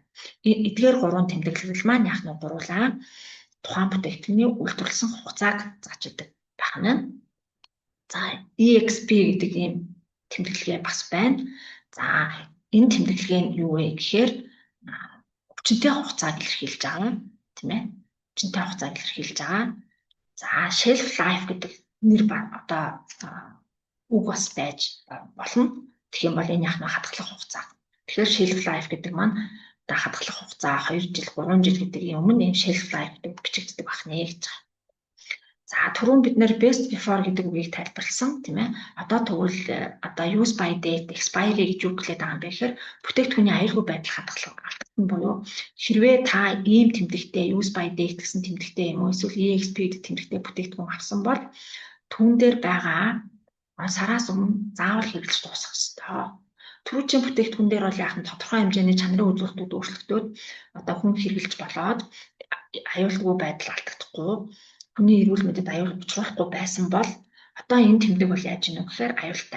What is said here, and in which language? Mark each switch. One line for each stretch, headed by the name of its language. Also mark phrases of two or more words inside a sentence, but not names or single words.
Mongolian: Эдгээр 3 тэмдэглэл маань яг нь гуруулаа тухайн бүтээгдэхүүний үйлдвэрлэсэн хугацааг зааж өгдөг байна. За EXP гэдэг ийм тэмдэглэгээ бас байна. За энэ тэмдэглэгээ нь юу вэ гэхээр хүчинтэй хугацааг илэрхийлж байгаа тийм ээ. Хүчинтэй хугацааг илэрхийлж байгаа. За
English: shelf life
Mongolian: гэдэг нэр одоо үг бас байж болно. Тэгэх юм бол энэ яг нь хадгалах хугацаа. Тэгэхээр
English: shelf life
Mongolian: гэдэг маань одоо хадгалах хугацаа 2 жил, 3 жил гэдэг юм өмнө энэ
English: shelf life
Mongolian: гэдэг бичигддэг байна гэж байгаа. За түрүүн бид нэр
English: best before
Mongolian: гэдэг үгийг тайлбарласан тийм ээ. Одоо тэгвэл одоо
English: use by date, expiry
Mongolian: гэж юу гэлээд байгаа юм бэ гэхээр бүтээгдэхүүний аюулгүй байдал хадгалах алдсан буюу хэрвээ та ийм тэмдэгтэй
English: use by date
Mongolian: гэсэн тэмдэгтэй юм уу эсвэл EXP гэдэг тэмдэгтэй бүтээгдэхүүн авсан бол түүн дээр байгаа сараас өмнө заавал хэрэглэж дуусгах ёстой. Түрүүчийн бүтээгдэхүүн дээр бол яг нь тодорхой хэмжээний чанарын үзүүлэлтүүд өөрчлөгдөд одоо хүн хэрэглэж болоод аюулгүй байдал алдагдахгүй хүний эрүүл мэндэд аюул учруулахгүй байсан бол одоо энэ тэмдэг бол яаж ийнө гэхээр аюултай.